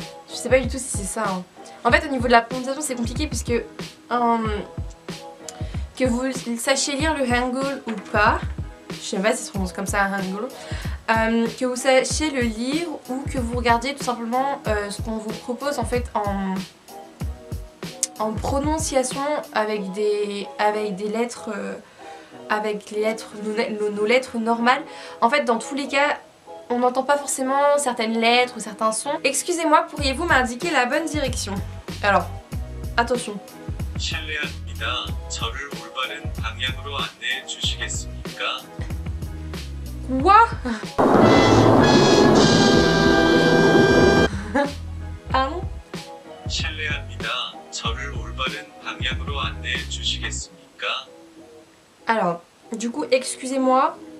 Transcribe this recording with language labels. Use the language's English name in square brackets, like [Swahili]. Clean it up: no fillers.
[French] Je sais pas du tout si c'est ça. Hein. En fait, au niveau de la prononciation, c'est compliqué puisque que vous sachiez lire le Hangul ou pas, je sais pas si ça se prononce comme ça, Hangul, que vous sachiez le lire ou que vous regardiez tout simplement ce qu'on vous propose en fait en prononciation avec des lettres, avec les lettres, nos lettres normales. En fait, dans tous les cas, on n'entend pas forcément certaines lettres ou certains sons. Excusez-moi, pourriez-vous m'indiquer la bonne direction? Alors, attention. [Korean] 실례합니다. 저를 올바른 방향으로 안내해 주시겠습니까? [French] Quoi? Pardon? [Korean] 실례합니다. 저를 올바른 방향으로 안내해 주시겠습니까? [French] Alors, du coup, excusez-moi.